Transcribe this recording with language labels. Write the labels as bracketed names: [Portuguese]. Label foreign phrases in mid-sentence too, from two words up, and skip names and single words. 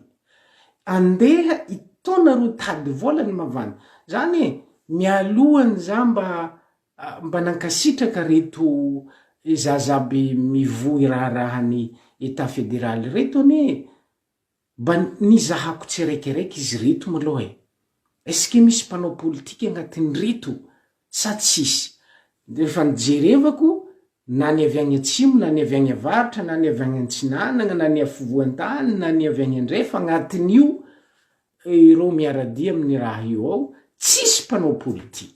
[Malagasy] Andeha itaonareo tady vola ny mahavandy. Zany mialohany za mba nankasitraka reto zazaby mivohy raharahany [French] état fédéral [Malagasy] reto mba nizahako tsirekireky izy reto maloha e. [French] Est-ce que [Malagasy] misy mpanao politiky agnatin'ny reto sa tsisy? Defa nijerevako na ny avy agny atsimo na ny avy agny avaratra na ny avy agny antsinanana na ny afovoan-tany na ny avy agny andrefa agnatin'io ireo miaradia amin'ny raha io ao, tsisy mpanao politiky.